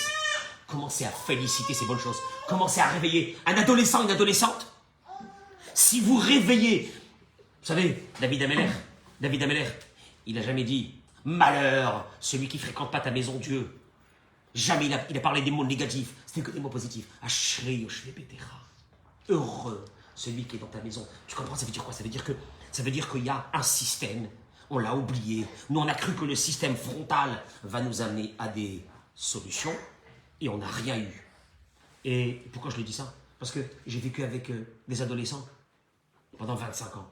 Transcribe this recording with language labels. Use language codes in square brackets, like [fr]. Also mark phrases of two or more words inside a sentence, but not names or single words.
[fr] Commencez à féliciter ces bonnes choses. Commencez à réveiller un adolescent, une adolescente. Si vous réveillez, vous savez, David Ameller, il n'a jamais dit « Malheur, celui qui fréquente pas ta maison, Dieu ». Jamais il a parlé des mots négatifs. C'était que des mots positifs. « [he] אשרי יושבי ביתך ». [fr] Heureux, celui qui est dans ta maison. Tu comprends, ça veut dire quoi? Ça veut dire qu'il y a un système. On l'a oublié. Nous, on a cru que le système frontal va nous amener à des solutions et on n'a rien eu. Et pourquoi je le dis ça? Parce que j'ai vécu avec des adolescents pendant 25 ans.